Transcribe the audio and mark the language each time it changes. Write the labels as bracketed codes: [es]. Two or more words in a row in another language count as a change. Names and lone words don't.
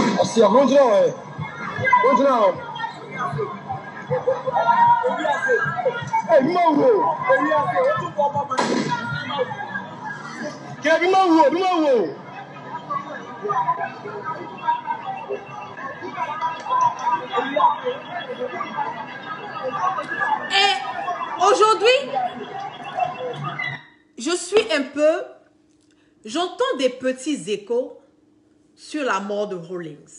[pt] polícia, onde não é? Onde não? Ei, Mauro! Quer Mauro? [fr] Et aujourd'hui, je suis un peu... J'entends des petits échos sur la mort de Rawlings.